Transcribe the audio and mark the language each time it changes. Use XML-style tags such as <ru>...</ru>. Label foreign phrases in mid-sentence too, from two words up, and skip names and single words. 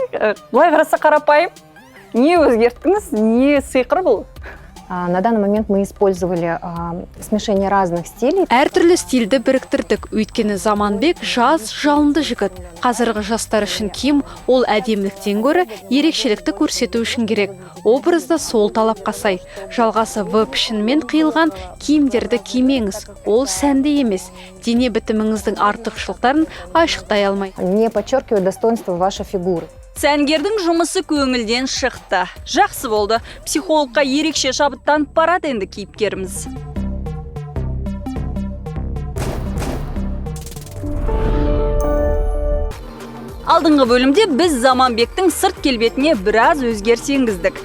<kk>Бұлай қараса қарапайым. Не өзгерттіңіз, не сиқыр бұл?</kk> <ru>На данный момент мы использовали смешение разных стилей.</ru> <kk>Әртүрлі стильді біріктірдік, өйткені Заманбек жас, жалынды жігіт. Қазіргі жастар үшін киім ол әдеміліктен гөрі ерекшелікті көрсету үшін керек. Образда сол талапқа сай. Жалғасы В пішінмен қиылған киімдерді кимеңіз. Ол сәнді емес. Дене бітіміңіздің артықшылықтарын айшықтай алмай.</kk> <ru>Не подчеркивает достоинство вашей фигуры.</ru> <kk>Сәнгердің жұмысы көңілден шықты. Жақсы болды. Психологқа ерекше шабыттанып барады енді кейіпкеріміз. Алдыңғы бөлімде біз Заманбектің сырт келбетіне біраз өзгеріс енгіздік.</kk>